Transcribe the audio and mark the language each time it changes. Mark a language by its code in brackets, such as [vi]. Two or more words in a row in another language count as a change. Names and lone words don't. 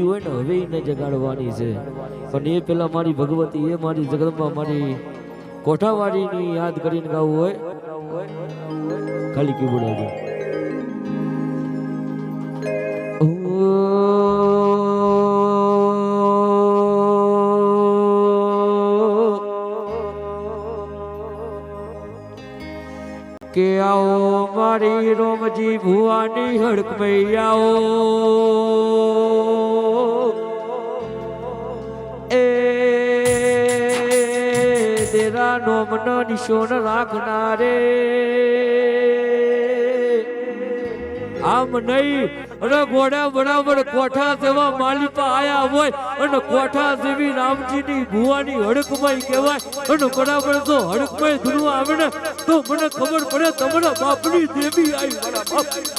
[gu] હોય ને હવે એને જગાડવાની છે પણ એ પેલા મારી ભગવતી એ મારી જગદંબા મારી કોઠાવાળીની યાદ કરીને ગાવું હોય ખાલી કીબોર્ડ કે આવો મારી રોમજી ભુવાની હડક [hi] में आओ ए तेरा नोमनो निशोन राखना रे [gu] આમ નહીં અરે ઘોડા બરાબર કોઠા જેવા માલિપા આયા હોય અને કોઠા જેવી રામજીની ભુવાની હડકમાં કહેવાય અને બરાબર જો હડકમાં ધૂળવા આવે ને તો મને ખબર પડે તમારા બાપની દેવી આવી મારા બાપ